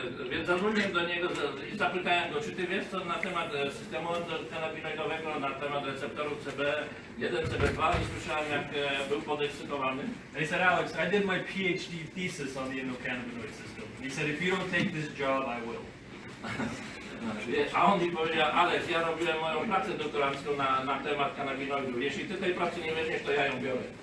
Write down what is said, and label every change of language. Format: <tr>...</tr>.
<pl>Więc zadzwoniłem do niego i zapytałem go, czy ty wiesz co na temat systemu endokannabinoidowego, na temat receptorów CB1, CB2 i słyszałem, jak był podekscytowany.</pl> <en>And he said, Alex, I did my PhD thesis on the endocannabinoid system. And he said, if you don't take this job, I will.</en> <pl>A on mi powiedział, Alex, ja robiłem moją pracę doktorancką na temat kanabinoidów. Jeśli ty tej pracy nie weźmiesz, to ja ją biorę.</pl>